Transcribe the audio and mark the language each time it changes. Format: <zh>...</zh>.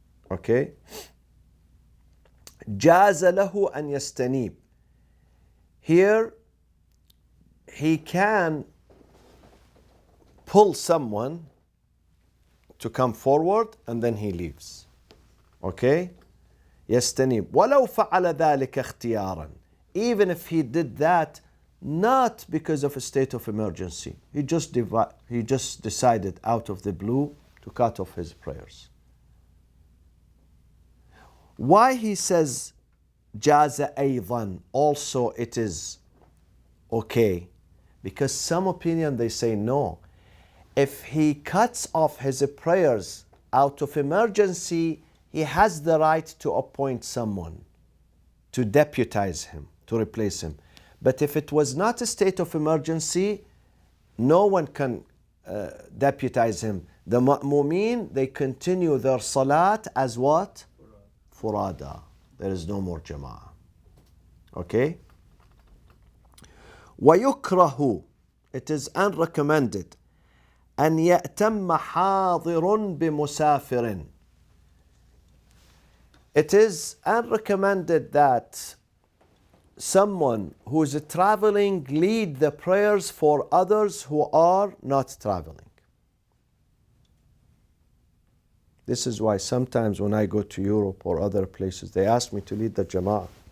<ar>Okay? جَازَ لَهُ أَنْ يَسْتَنِيبْ.</ar> <en>Here, he can pull someone to come forward and then he leaves. Okay?</en> <ar>يستنيب ولو فعل ذلك اختيارا.</ar> <en>Even if he did that not because of a state of emergency, he just decided out of the blue to cut off his prayers. Why he says</en> <ar>جاز أيضا,</ar> <en>also it is okay, because some opinion they say no. If he cuts off his prayers out of emergency, he has the right to appoint someone to deputize him, to replace him. But if it was not a state of emergency, no one can deputize him. The ma'mumin, they continue their salat as what? Furada. There is no more jama'ah. Okay?</en> <ar>ويكره,</ar> <en>it is unrecommended,</en> <ar>أن يأتم حاضر بمسافر.</ar> <en>It is unrecommended that someone who is traveling lead the prayers for others who are not traveling. This is why sometimes when I go to Europe or other places, they ask me to lead the Jama'ah.</en>